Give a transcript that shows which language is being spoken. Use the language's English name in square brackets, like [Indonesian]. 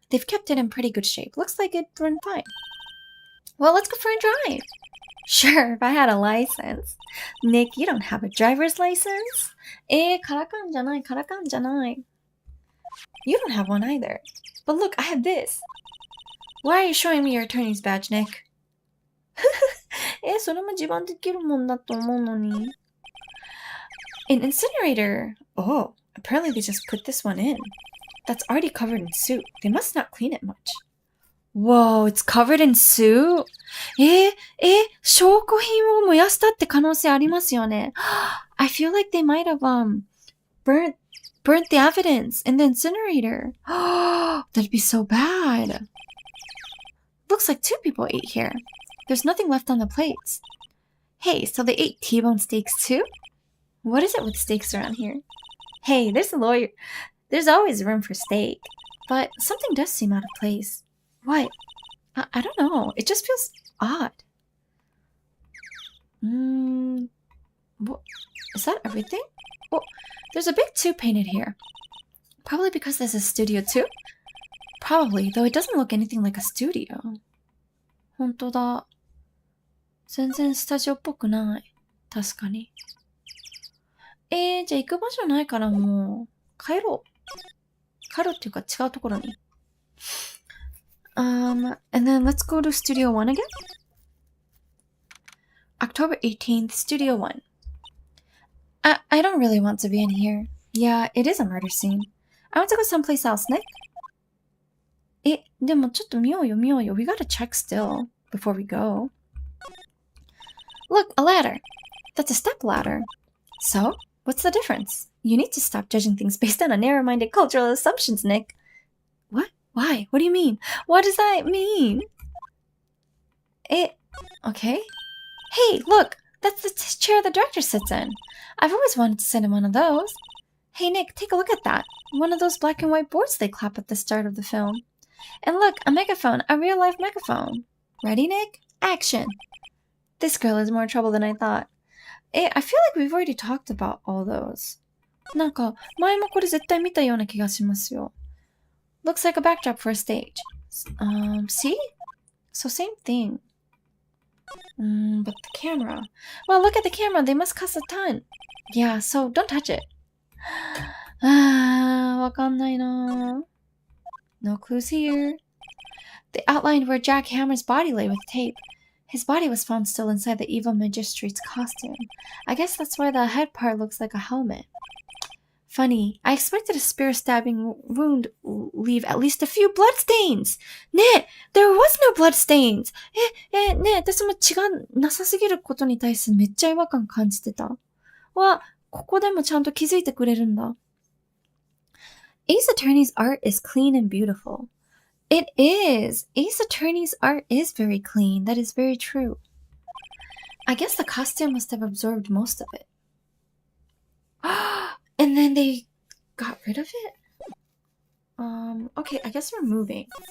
[English] They've kept it in pretty good shape. Looks like it'd run fine. Well, let's go for a drive. Sure, if I had a license. Nick, you don't have a driver's license? [Japanese] カラカンじゃない。 [English] You don't have one either. But look, I have this. Why are you showing me your attorney's badge, Nick? [Japanese] それも自慢できるもんだと思うのに。 [English] An incinerator. Oh, apparently they just put this one in. That's already covered in soot. They must not clean it much. Whoa, it's covered in soot? [Japanese] 証拠品を燃やしたって可能性ありますよね。 [English] I feel like they might have burnt the evidence in the incinerator. That'd be so bad. Looks like 2 people ate here. There's nothing left on the plates. Hey, so they ate T-bone steaks too? What is it with steaks around here? Hey, there's a lawyer. There's always room for steak. But something does seem out of place. What? I don't know. It just feels odd. What? Is that everything? Oh, there's a big 2 painted here. Probably because there's a studio too? Probably, though it doesn't look anything like a studio. [Japanese] 本当だ。全然スタジオっぽくない。確かに。じゃあ行く場所ないからもう、帰ろう。帰ろうっていうか違うところに。 [English] And then let's go to Studio 1 again. October 18th, Studio 1. I don't really want to be in here. Yeah, it is a murder scene. I want to go someplace else, Nick. [Japanese] でもちょっと見ようよ。 [English] We gotta check still before we go. Look, a ladder. That's a step ladder. So, what's the difference? You need to stop judging things based on a narrow-minded cultural assumptions, Nick. What? Why? What do you mean? What does that mean? Okay. Hey, look! That's the chair the director sits in. I've always wanted to sit in one of those. Hey, Nick, take a look at that. One of those black and white boards they clap at the start of the film. And look, a megaphone, a real-life megaphone. Ready, Nick? Action! This girl is more trouble than I thought. I feel like we've already talked about all those. [Japanese] なんか、前もこれ絶対見たような気がしますよ。 [English] Looks like a backdrop for a stage. See? So same thing. But the camera. Well, look at the camera. They must cost a ton. Yeah, so don't touch it. [Japanese] わかんないな。 [English] No clues here. They outlined where Jack Hammer's body lay with tape. His body was found still inside the evil magistrate's costume. I guess that's why the head part looks like a helmet. Funny, I expected a spear stabbing wound leave at least a few bloodstains. ねえ、there was no bloodstains. [Japanese] ねえ、私も血がなさすぎることに対してめっちゃ違和感感じてた。わ、ここでもちゃんと気づいてくれるんだ。 [English] Ace Attorney's art is clean and beautiful. It is. Ace Attorney's art is very clean. That is very true. I guess the costume must have absorbed most of it. And then they got rid of it? Okay, I guess we're moving.